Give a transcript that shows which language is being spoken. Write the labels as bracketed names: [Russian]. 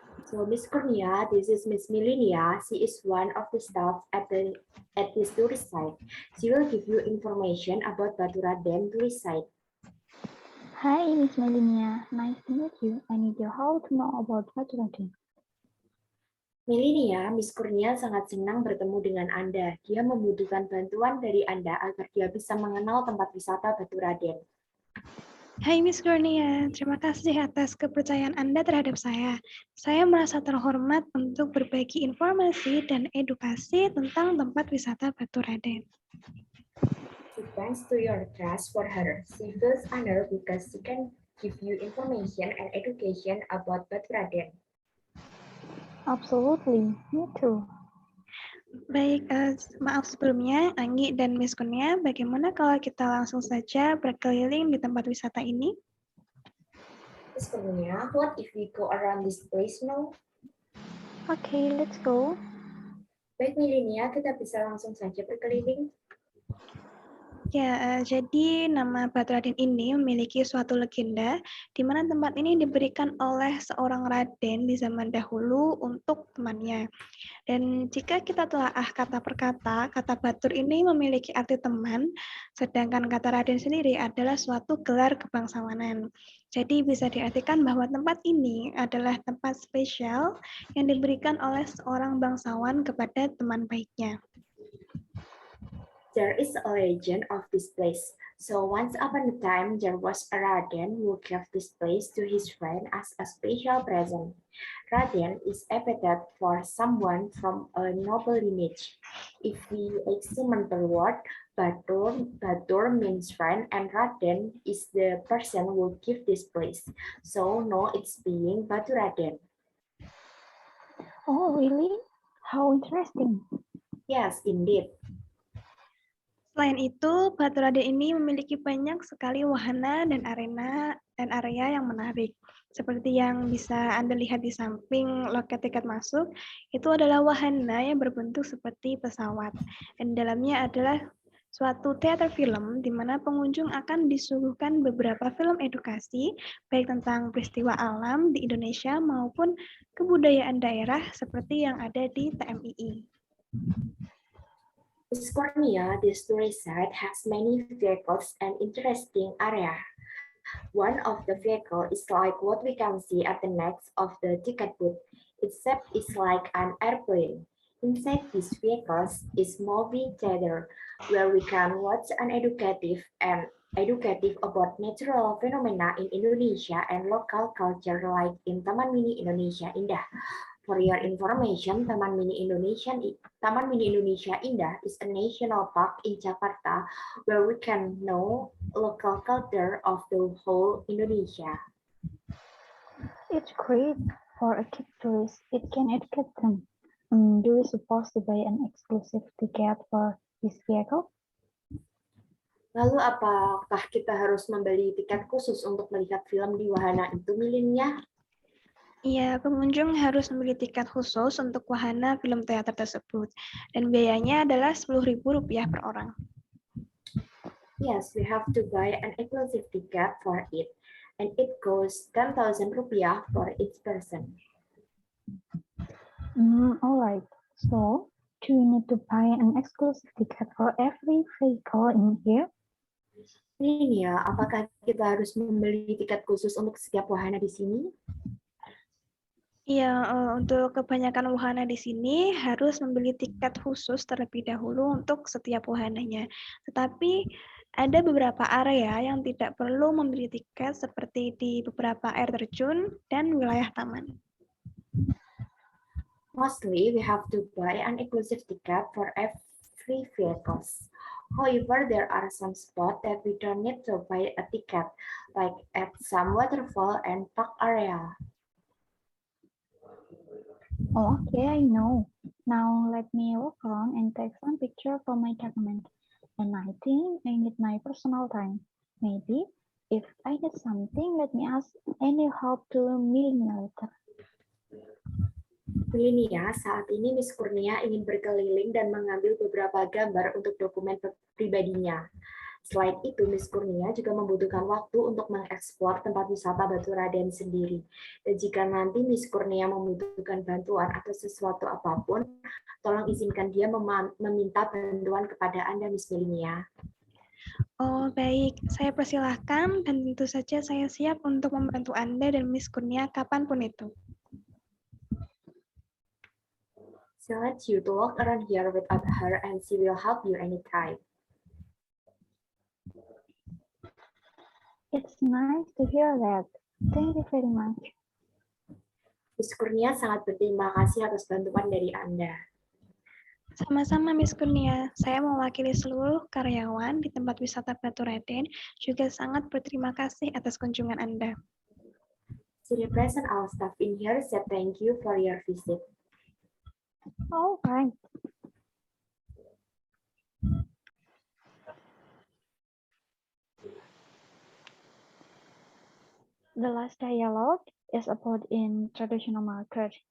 [English] So Miss Kurnia, this is Miss Milenia. She is one of the staff at this tourist site. She will give you information about Baturaden tourist site. Hi, Miss Milenia. Nice to meet you. I need your help to know about Baturaden. [Indonesian] Milenia, Miss Kurnia sangat senang bertemu dengan Anda. Dia membutuhkan bantuan dari Anda agar dia bisa mengenal tempat wisata Baturaden. Hai Miss Kurnia, terima kasih atas kepercayaan Anda terhadap saya. Saya merasa terhormat untuk berbagi informasi dan edukasi tentang tempat wisata Baturaden. [English] Thanks to your trust for her, she feels honored because she can give you information and education about Baturaden. Absolutely, me too. [Indonesian] Baik, maaf sebelumnya, Anggi dan Miss Kurnia, bagaimana kalau kita langsung saja berkeliling di tempat wisata ini? [English] Miss Kurnia, what if we go around this place now? Okay, let's go. [Indonesian] Baik Milenia, kita bisa langsung saja berkeliling. Ya, jadi nama Baturaden ini memiliki suatu legenda di mana tempat ini diberikan oleh seorang raden di zaman dahulu untuk temannya. Dan jika kita telaah kata per kata, kata batur ini memiliki arti teman, sedangkan kata raden sendiri adalah suatu gelar kebangsawanan. Jadi bisa diartikan bahwa tempat ini adalah tempat spesial yang diberikan oleh seorang bangsawan kepada teman baiknya. [English] There is a legend of this place. So once upon a time, there was a Raden who gave this place to his friend as a special present. Raden is epithet for someone from a noble lineage. If we examine the word, Batur means friend, and Raden is the person who give this place. So no, it's being Baturaden. Oh, really? How interesting. Yes, indeed. [Indonesian] Selain itu, Batu Raden ini memiliki banyak sekali wahana dan area yang menarik. Seperti yang bisa Anda lihat di samping loket tiket masuk, itu adalah wahana yang berbentuk seperti pesawat. Dan dalamnya adalah suatu teater film di mana pengunjung akan disuguhkan beberapa film edukasi, baik tentang peristiwa alam di Indonesia maupun kebudayaan daerah seperti yang ada di TMII. [English] Miss Cornelia, this tourist site has many vehicles and interesting area. One of the vehicle is like what we can see at the next of the ticket booth, except it's like an airplane. Inside these vehicles is movie theater, where we can watch an educative about natural phenomena in Indonesia and local culture like in Taman Mini Indonesia Indah. For your information, Taman Mini Indonesia Indah is a national park in Jakarta where we can know local culture of the whole Indonesia. It's great for a kid tourist. It can educate them. Do we supposed to buy an exclusive ticket for this vehicle? [Indonesian] Lalu apakah kita harus membeli tiket khusus untuk melihat film di wahana itu, Milinia? Iya, pengunjung harus membeli tiket khusus untuk wahana film teater tersebut, dan biayanya adalah Rp10.000 per orang. [English] Yes, we have to buy an exclusive ticket for it, and it costs Rp10,000 for each person. All right. So, do we need to buy an exclusive ticket for every vehicle in here? [Indonesian] Milinia, apakah kita harus membeli tiket khusus untuk setiap wahana di sini? Iya, untuk kebanyakan wahana di sini harus membeli tiket khusus terlebih dahulu untuk setiap wahananya. Tetapi ada beberapa area yang tidak perlu membeli tiket seperti di beberapa air terjun dan wilayah taman. [English] Mostly, we have to buy an exclusive ticket for every vehicles. However, there are some spots that we don't need to buy a ticket, like at some waterfall and park area. Oh, okay, I know. Now let me walk around and take some picture for my document. And I think I need my personal time. Maybe if I need something, let me ask any help to Milinia later. [Indonesian] Milinia, saat ini Miss Kurnia ingin berkeliling dan mengambil beberapa gambar untuk dokumen pribadinya. Selain itu, Miss Kurnia juga membutuhkan waktu untuk mengeksplor tempat wisata Batu Raden sendiri. Dan jika nanti Miss Kurnia membutuhkan bantuan atau sesuatu apapun, tolong izinkan dia meminta bantuan kepada Anda, Miss Milinia. Oh, baik. Saya persilahkan dan tentu saja saya siap untuk membantu Anda dan Miss Kurnia kapanpun itu. [English] She lets you to walk around here without her and she will help you anytime. It's nice to hear that. Thank you very much. [Indonesian] Miss Kurnia sangat berterima kasih atas bantuan dari Anda. Sama-sama Miss Kurnia, saya mewakili seluruh karyawan di tempat wisata Batu Raden juga sangat berterima kasih atas kunjungan Anda. [English] To represent our staff in here, said thank you for your visit. All right. The last dialogue is about in traditional market.